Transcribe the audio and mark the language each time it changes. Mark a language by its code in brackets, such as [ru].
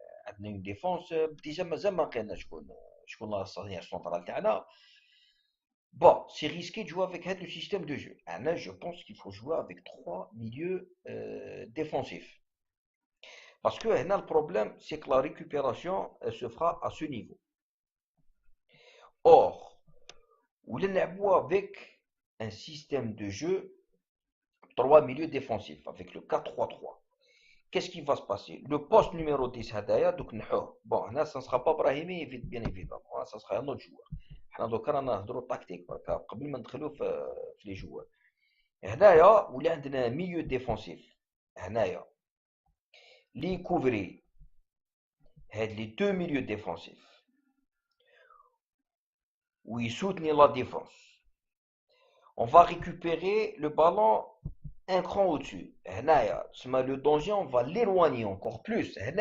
[ar] عندنا [fr] une défense déjà [ar] مازال ما لقينا شكون الصانع السنترال تاعنا. [fr] Bon, c'est risqué de jouer avec le système de jeu. Là, je pense qu'il faut jouer avec trois milieux défensifs. Parce que là, le problème, c'est que la récupération elle se fera à ce niveau. Or, on joue avec un système de jeu, trois milieux défensifs, avec le 4-3-3. Qu'est-ce qui va se passer? Le poste numéro 10 [ar] هدايا دوك نحوه. [fr] Bon, là, ça ne sera pas Brahimi, bien évidemment, ça sera un autre joueur. [ar] حنا دوكا رانا نهضروا تاكتيك برك قبل ما ندخلوا في لي جوار. هنايا ولا عندنا ميليو ديفونسيف هنايا لي كوفري هاد لي دو ميليو ديفونسيف ويسوتني لا ديفونس. [fr] On va récupérer le ballon un cran au-dessus. Le danger, on va l'éloigner encore plus.